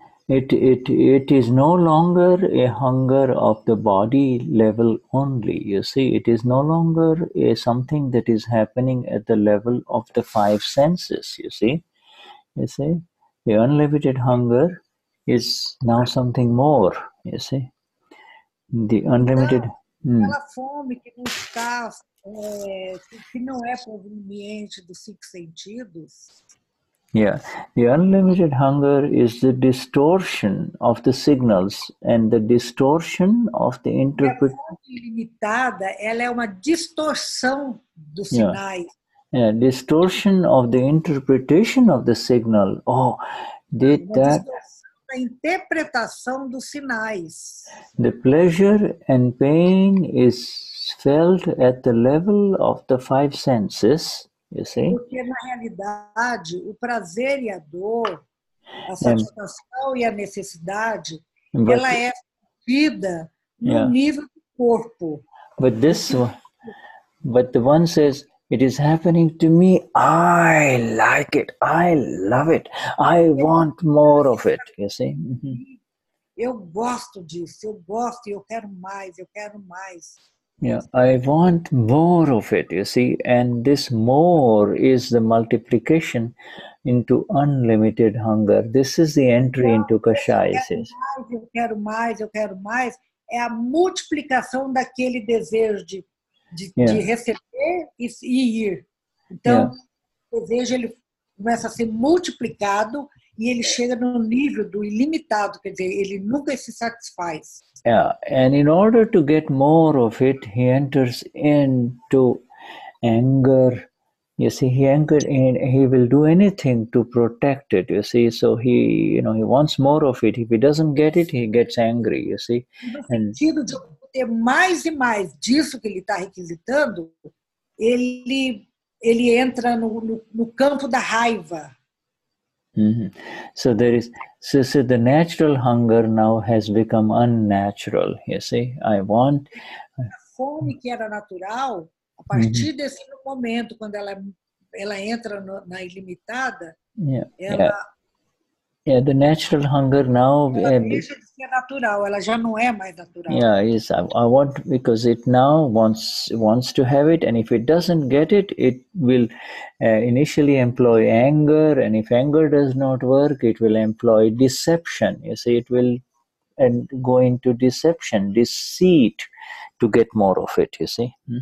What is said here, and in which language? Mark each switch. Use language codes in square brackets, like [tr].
[en] It is no longer a hunger of the body level only. You see, it is no longer something that is happening at the level of the five senses. You see, the unlimited hunger is now something more. You see, the unlimited. [pt] Aquela fome que não está, que não é proveniente dos cinco sentidos. [en] Yeah, the unlimited hunger is the distortion of the signals and the distortion of the interpretation. [pt] A fome ilimitada, ela é uma distorção dos sinais. [en] Yeah, distortion of the interpretation of the signal. [pt] Distorção da interpretação dos sinais. [en] The pleasure and pain is felt at the level of the five senses. You see? [pt] Porque, na realidade, o prazer e a dor, a satisfação e a necessidade, ela é sentida no nível do corpo. [en] But the one says, it is happening to me, I like it, I love it, I want more of it, you see? [pt] Eu gosto disso, eu gosto e eu quero mais, eu quero mais. [en] Yeah, I want more of it, you see, and this more is the multiplication into unlimited hunger. This is the entry into Kashaya. [pt] Eu quero mais, eu quero mais. É a multiplicação daquele desejo de receber e ir. Então, o desejo ele começa a ser multiplicado e ele chega no nível do ilimitado, quer dizer, ele nunca se satisfaz. [en] Yeah, and in order to get more of it, he enters into anger, You see, he anchored in, he will do anything to protect it, you see. So he wants more of it. If he doesn't get it, he gets angry, you see. [pt] No sentido de ter mais e mais disso que ele está requisitando, ele entra no campo da raiva. [en] So the natural hunger now has become unnatural, you see. I want... [pt] A fome que era natural, a partir desse momento, quando ela entra na ilimitada, [en] the natural hunger now... [pt] ela deixa de ser natural, ela já não é mais natural. [en] Yeah, yes, I want, because it now wants to have it, and if it doesn't get it, it will initially employ anger, and if anger does not work, it will employ deception. You see, it will go into deception, deceit, to get more of it, you see.